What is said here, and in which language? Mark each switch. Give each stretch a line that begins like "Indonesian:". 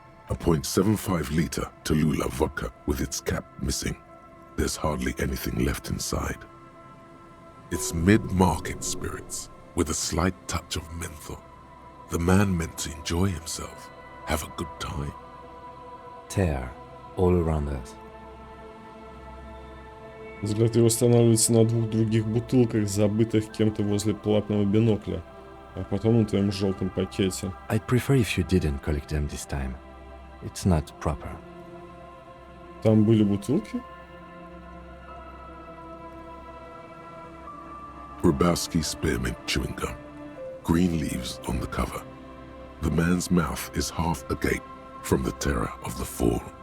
English: A .75 liter Tallulah vodka with its cap missing. There's hardly anything left inside. It's mid-market spirits with a slight touch of menthol. The man meant to enjoy himself, have a good time. Tear all around us.
Russian: Взгляд его останавливается на 2 других бутылках, забытых кем-то возле платного бинокля, а потом на твоем желтом пакете.
English: I'd prefer if you didn't collect them this time. It's not proper.
Russian: Там были бутылки?
English: Grabowski spearmint chewing gum. Green leaves on the cover. The man's mouth is half agape from the terror of the fall.